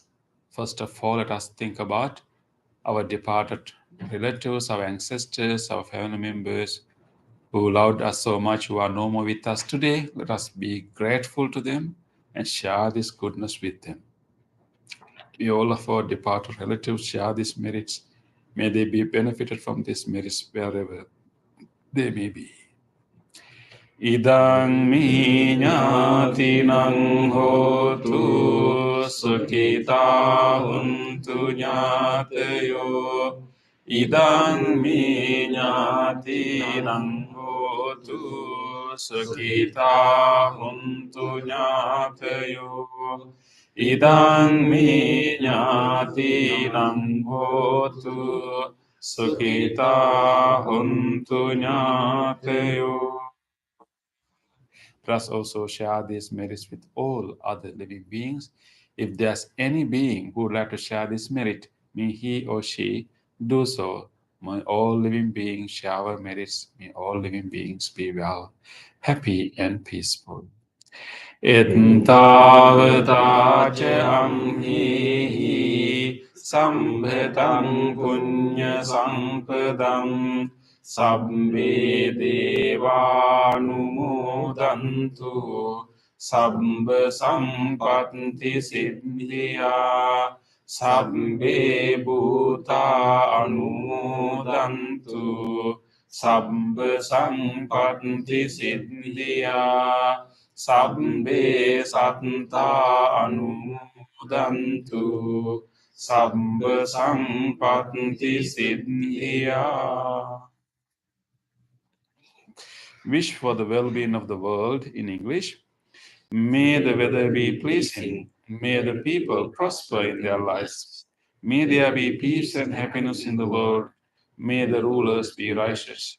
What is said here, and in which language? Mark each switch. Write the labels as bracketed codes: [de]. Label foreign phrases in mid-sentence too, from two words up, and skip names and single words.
[en] First of all, let us think about our departed relatives, our ancestors, our family members who loved us so much, who are no more with us today. Let us be grateful to them and share this goodness with them. May all of our departed relatives share these merits. May they be benefited from these merits wherever they may be. [pi] Idang mi ñātinang hotu sukhita huntu ñātayo. Idang mi ñātinang hotu sukhita huntu ñātayo. Idang mi ñātinang hotu sukhita huntu ñātayo. [en] Let us also share these merits with all other living beings. If there's any being who would like to share this merit, may he or she do so. May all living beings share our merits. May all living beings be well, happy, and peaceful. [pi] Ettavata ca amhi sambhatam punya sampadam sabbe devanumodantu sabba sampatti siddhiya sabbe bhuta anumodantu sabba sampatti siddhiya sabbe satta anumodantu sabba sampatti siddhiya. [en] Wish for the well-being of the world in English. May the weather be pleasing. May the people prosper in their lives. May there be peace and happiness in the world. May the rulers be righteous.